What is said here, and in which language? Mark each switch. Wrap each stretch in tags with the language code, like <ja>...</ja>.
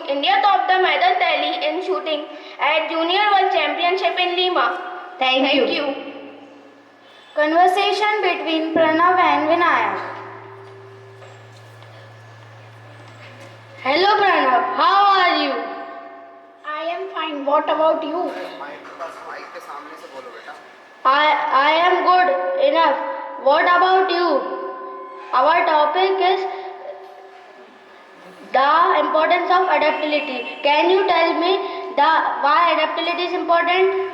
<en>India topped the medal tally in shooting at Junior World Championship in Lima. Thank you. Conversation between Pranav and Vinayak. Hello Pranav, how are you? I am fine. What about you?</en> <hi>Mic के सामने से बोलो बेटा.</hi> <en>I am good enough. What about you? Our topic is the importance of adaptability. Can you tell me why adaptability is important?</en>